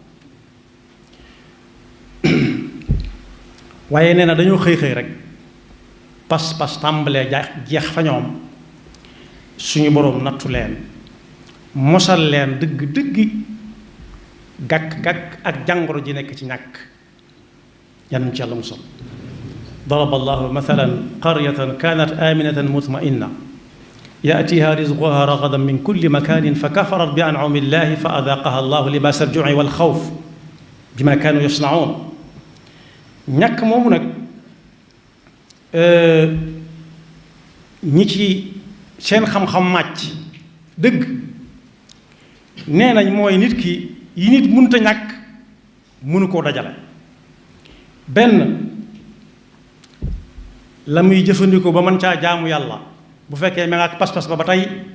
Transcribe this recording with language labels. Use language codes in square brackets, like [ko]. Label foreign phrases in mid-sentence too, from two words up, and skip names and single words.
[wo] waaye nee na dañoo xëy rek pas-pas tàmbalee jeex fa ñoom suñu boroom nattu leen mosal leen dëgg gàkk ak jàngoro ji nekk ci ñàkk yan ci yàlla musal [ar] ضرب الله مثلا قرية كانت آمنة مطمئنة يأتيها رزقها رغدا من كل مكان فكفرت بأنعم الله فأذاقها الله لباس الجوع والخوف بما كانوا يصنعون [wo] ñàkk moomu nag ñi ci seen xam-xam màcc dëgg nee nañ mooy nit ki yi nit mënta ñàkk mënu koo dajale benn la muy jëfandikoo ba mën caa jaamu yàlla bu fekkee ma nga ak pas-pas ba tey